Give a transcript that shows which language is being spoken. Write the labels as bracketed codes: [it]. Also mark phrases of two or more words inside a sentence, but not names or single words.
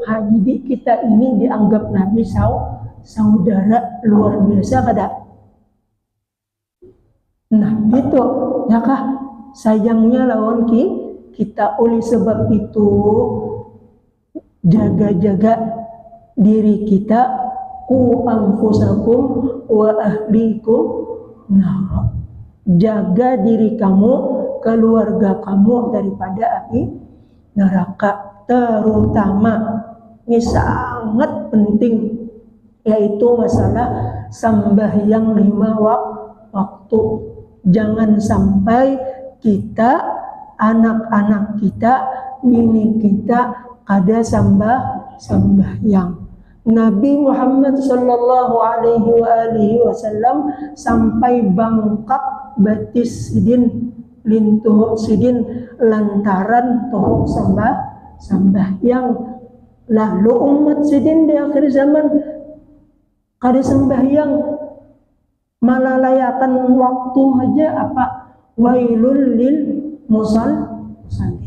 [bjn] Jadi kita ini dianggap Nabi saudara luar biasa kada? Nah gitu ya kah, sayangnya lawan kita. Oleh sebab itu jaga-jaga diri kita, [ar] قوا أنفسكم وأهليكم نار. [bjn] Jaga diri kamu, keluarga kamu daripada api neraka. Terutama ini sangat penting, yaitu masalah sembahyang 5 waktu. Jangan sampai kita, anak-anak kita, bini kita kada sembahyang. Nabi Muhammad [ar] صلى الله عليه وسلم [bjn] sampai bangkak batis sidin lintuh sidin lantaran toh sembahyang. Lalu umat sidin di akhir zaman kada sembahyang, malalayakan waktu aja apa [ar] ويل للمصلين.